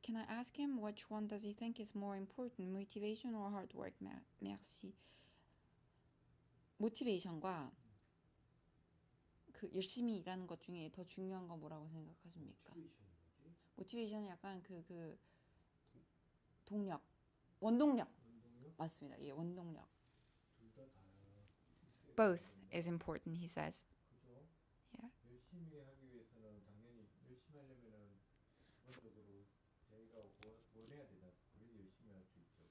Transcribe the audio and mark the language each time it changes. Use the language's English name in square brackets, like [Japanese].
[English] Can I ask him which one does he think is more important, motivation or hard work? [French] Merci. [Korean] 모티베이션과 그 열심히 일하는 것 중에 더 중요한 건 뭐라고 생각하십니까? 모티베이션은 약간 그 동력, 원동력. 운동요? 맞습니다. 예, 원동력. 둘 다 [English] Both is important, he says. [Korean] 그죠? [English] Yeah. [Korean] 열심히 하기 위해서는 당연히 열심히 하려면은 기본적으로 자기가 원해야 되잖아. 그래야 열심히 할 수 있죠.